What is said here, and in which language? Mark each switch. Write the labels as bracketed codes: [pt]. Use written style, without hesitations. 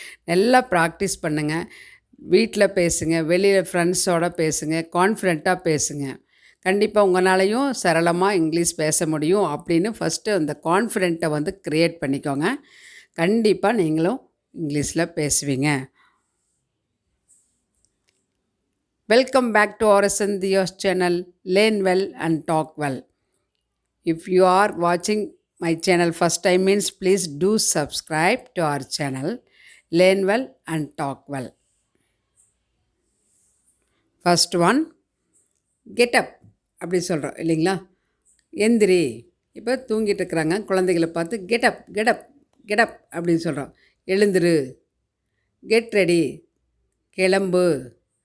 [ta] நல்லா ப்ராக்டிஸ் பண்ணுங்கள். வீட்டில் பேசுங்க, வெளியில் ஃப்ரெண்ட்ஸோடு பேசுங்க, கான்ஃபிடெண்ட்டாக பேசுங்க. கண்டிப்பாக உங்களாலையும் சரளமாக இங்கிலீஷ் பேச முடியும் அப்படின்னு ஃபஸ்ட்டு அந்த கான்ஃபிடெண்ட்டை க்ரியேட் பண்ணிக்கோங்க. கண்டிப்பாக நீங்களும் இங்கிலீஷில் பேசுவீங்க. [en] Welcome back to RSN.DHIYA'S channel, Learn Well and Talk Well. If you are watching my channel first time means please do subscribe to our channel, Learn Well and Talk Well. First one, get up [ta] அப்படி சொல்கிறோம் இல்லைங்களா, எந்திரி. இப்போ தூங்கிட்டு இருக்கிறாங்க குழந்தைகளை பார்த்து getup getup getup அப்படின்னு சொல்கிறோம். எழுந்திரு. [en] get ready, [ta] கிளம்பு.